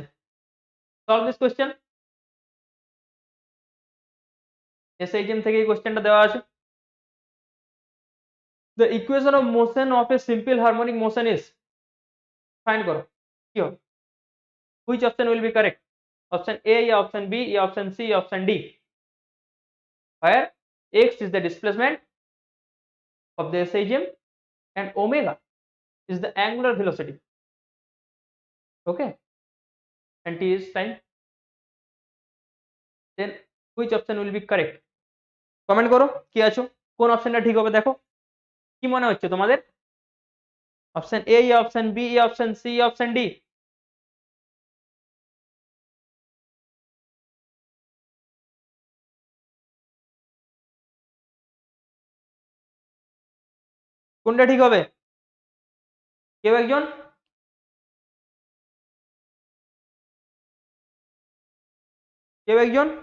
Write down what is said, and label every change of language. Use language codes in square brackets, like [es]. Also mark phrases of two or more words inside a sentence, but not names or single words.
[en] solve this question. [bn] এসএইচএম থেকে এই কোশ্চেনটা দেওয়া আছে। [en] the equation of motion of a simple harmonic motion is, [bn] ফাইন্ড করো কি হবে। [en] which option will be correct? option A [hi] या ऑप्शन बी या ऑप्शन सी या ऑप्शन डी, [en] where x is the displacement of the SIGM and omega is the angular velocity. Okay, and t is time. Then which option will be correct? [bn] কমেন্ট করো কি আছো, কোন অপশনটা ঠিক হবে দেখো। কি মনে হচ্ছে তোমাদের? অপশন এ [hi] या ऑप्शन बी या ऑप्शन सी या ऑप्शन डी? [bn] কোনটা ঠিক হবে? কেউ একজন? কেউ একজন?